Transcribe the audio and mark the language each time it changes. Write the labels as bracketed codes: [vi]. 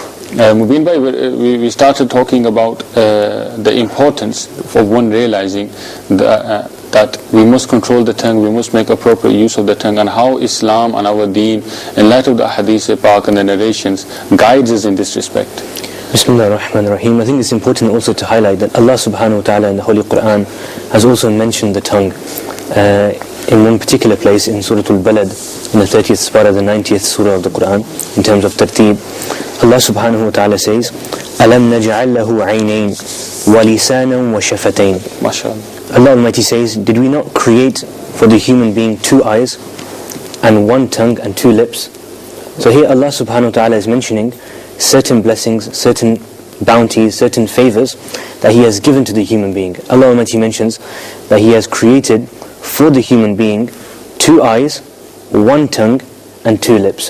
[en] Mubin bhai, we started talking about the importance of one realizing that we must control the tongue, we must make appropriate use of the tongue, and how Islam and our deen, in light of the Hadith-e-Pak and the narrations, guides us in this respect. Bismillah ar-Rahman ar-Rahim. I think it's important also to highlight that Allah subhanahu wa ta'ala in the Holy Quran has also mentioned the tongue in one particular place in Surah Al-Balad, in the 30th parah, the 90th surah of the Quran, in terms of tartib. Allah subhanahu wa ta'ala says, [ar] أَلَمْ نَجْعَلْ لَهُ عَيْنَيْنِ وَلِسَانًا وَشَفَتَيْنِ. [en] MashaAllah. Allah Almighty says, did we not create for the human being 2 eyes and 1 tongue and 2 lips? So here Allah subhanahu wa ta'ala is mentioning certain blessings, certain bounties, certain favors that He has given to the human being. Allah Almighty mentions that He has created for the human being 2 eyes, 1 tongue and 2 lips.